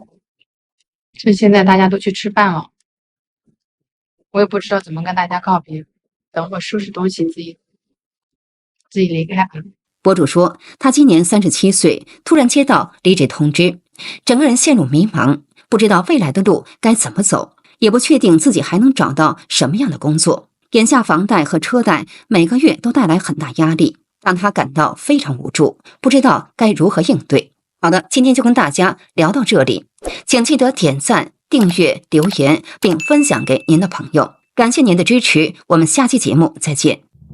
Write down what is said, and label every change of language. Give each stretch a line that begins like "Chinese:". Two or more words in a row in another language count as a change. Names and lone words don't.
Chinese: 趁现在大家都去吃饭了，我也不知道怎么跟大家告別。等会收拾東西自己離開吧。博主說，他今年37歲，突然接到離職通知，整個人陷入迷茫，不知道未來的路該怎麼走，也不確定自己還能找到什麼樣的工作。眼下房貸和車貸每個月都帶來很大壓力，讓他感到非常無助，不知道該如何應對。好的，今天就跟大家聊到這裡，請記得點讚、訂閱、留言，並分享給您的朋友。感謝您的支持，我們下期節目再見。